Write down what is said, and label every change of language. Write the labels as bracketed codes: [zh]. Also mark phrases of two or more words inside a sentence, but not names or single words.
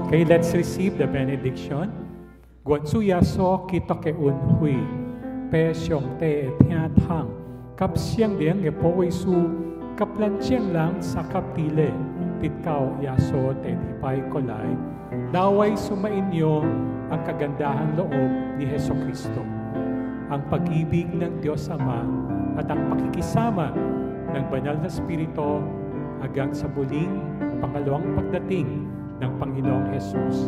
[en] let's receive the benediction. [nan] Guan su yaso kita ke un hui, pe xiong te tia tang, kap siang diang e po su, kap lan chiang lang sa kaptile, pitkaw yaso te hipay kolay, daway [tl] sumainyo ang kagandahang loob ni Heso Kristo, ang pag-ibig ng Diyos Ama at ang pakikisama ng Banal na Espiritu hanggang sa muling pangalawang pagdating ng Panginoong Jesus.